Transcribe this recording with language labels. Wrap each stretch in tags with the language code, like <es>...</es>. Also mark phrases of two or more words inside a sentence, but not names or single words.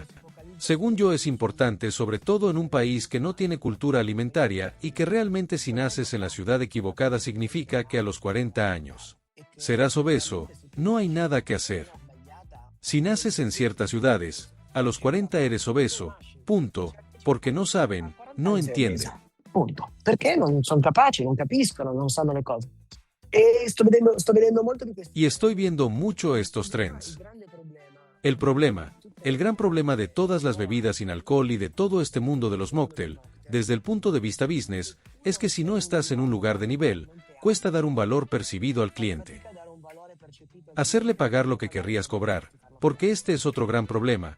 <es>Según yo es importante, sobre todo en un país que no tiene cultura alimentaria y que realmente si naces en la ciudad equivocada significa que a los 40 años serás obeso, no hay nada que hacer. Si naces en ciertas ciudades, a los 40 eres obeso, punto, porque no saben, no entienden. Punto.</es> <it>Perché non sono capaci, non capiscono, non sanno le cose. E sto vedendo molto di questo.</it> <es>Y estoy viendo mucho estos trends. El problema, el gran problema de todas las bebidas sin alcohol y de todo este mundo de los mocktail, desde el punto de vista business, es que si no estás en un lugar de nivel, cuesta dar un valor percibido al cliente. Hacerle pagar lo que querrías cobrar, porque este es otro gran problema.</es>